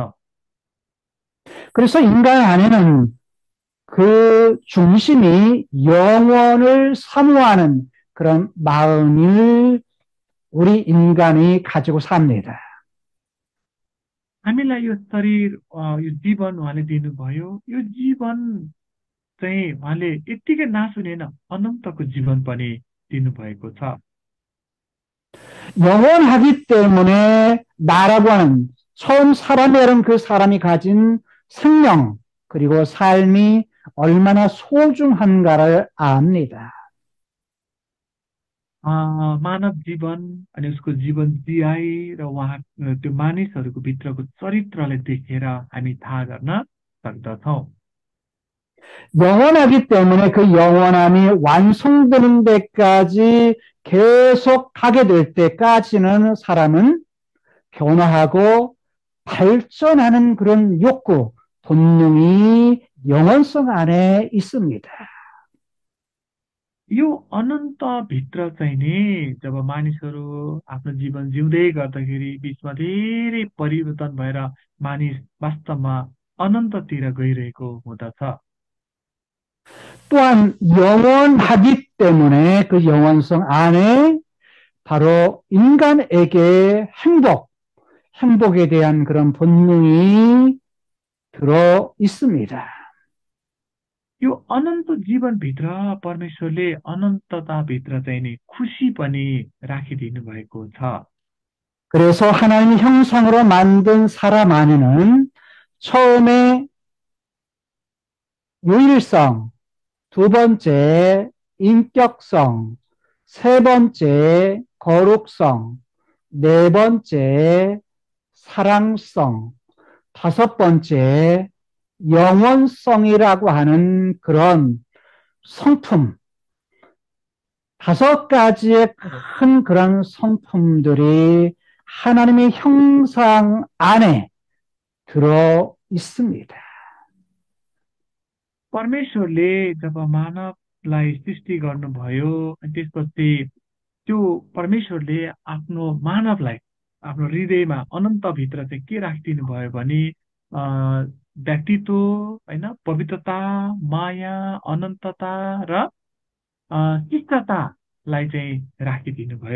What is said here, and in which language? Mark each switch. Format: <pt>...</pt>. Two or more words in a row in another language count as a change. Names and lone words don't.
<ko>그래서 인간 안에는 그 중심이 영원을 사모하는 그런 마음을 우리 인간이 가지고 삽니다.</ko> <ne>हामीलाई यो शरीर यो जीवन उहाँले दिनुभयो। यो जीवन चाहिँ उहाँले यत्तिकै नासुनेन, अनन्तको जीवन पनि दिनुभएको छ।</ne> <ko>영원하기 때문에 나라고 하는 처음 사람이라는 그 사람이 가진 생명 그리고 삶이 얼마나 소중한가를 압니다.</ko> <ne>मानव जीवन अनि उसको जीवन जियाइ र उहाँ त्यो मानिसहरूको भित्रको चरित्रलाई देखेर हामी थाहा गर्न सक्दछौँ।</ne> <ko>영원하기 때문에 그 영원함이 완성되는 데까지 계속 가게 될 때까지는 사람은 변화하고 발전하는 그런 욕구, 본능이 영원성 안에 있습니다.</ko> <ne>यो अनन्तभित्र चाहिँ नि जब मानिसहरू आफ्नो जीवन जिउँदै गर्दाखेरि बिचमा धेरै परिवर्तन भएर मानिस वास्तवमा अनन्ततिर गइरहेको हुँदछ।</ne> <ko>또한 영원하기 때문에 그 영원성 안에 바로 인간에게 행복에 대한 그런 본능이 들어 있습니다.</ko> <ne>यो अनन्त जीवनभित्र परमेश्वरले अनन्तताभित्र चाहिँ नि खुसी पनि राखिदिनु भएको छ।</ne> <ko>그래서 하나님의 형상으로 만든 사람 안에는 처음에 유일성, 두 번째 인격성, 세 번째 거룩성, 네 번째 사랑성, 다섯 번째 영원성이라고 하는 그런 성품, 다섯 가지의 큰 그런 성품들이 하나님의 형상 안에 들어 있습니다.</ko> <ne>परमेश्वरले जब मानवलाई सृष्टि गर्नुभयो अनि त्यसपछि त्यो परमेश्वरले आफ्नो मानवलाई आफ्नो हृदयमा अनन्तभित्र चाहिँ के राखिदिनु भयो भने व्यक्तित्व होइन, पवित्रता, माया, अनन्तता र शिष्टतालाई चाहिँ राखिदिनु भयो।</ne>